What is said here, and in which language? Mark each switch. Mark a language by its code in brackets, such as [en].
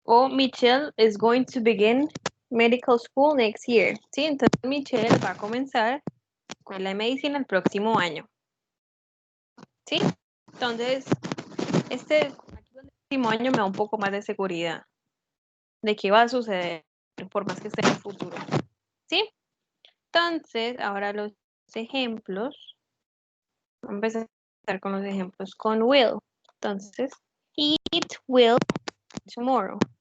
[en] Michelle is going to begin medical school next year. [es] Sí, entonces Michelle va a comenzar escuela de medicina el próximo año. ¿Sí? Entonces, aquí el próximo año me da un poco más de seguridad de qué va a suceder, por más que esté en el futuro. ¿Sí? Entonces, ahora los ejemplos. Vamos a empezar con los ejemplos con will. [en] Entonces, it will tomorrow.